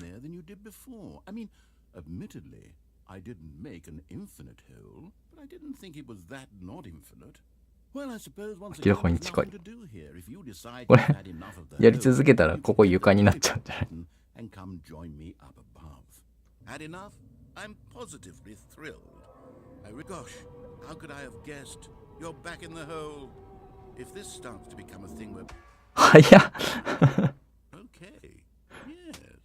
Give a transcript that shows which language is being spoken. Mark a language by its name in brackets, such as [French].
[English] there than you did before. I mean, admittedly, I didn't make an infinite hole, but I didn't think it was that not infinite. Well, I suppose once again, there's nothing to do here. If you decide you've had enough of the [Japanese] やり続けたらここ床になっちゃうんじゃない？ [English] and come join me up above. Had enough? I'm positively thrilled. Gosh, how could I have guessed? You're back in the hole. If this starts to become a thing where... [Japanese] 早っ [English] Okay, yes.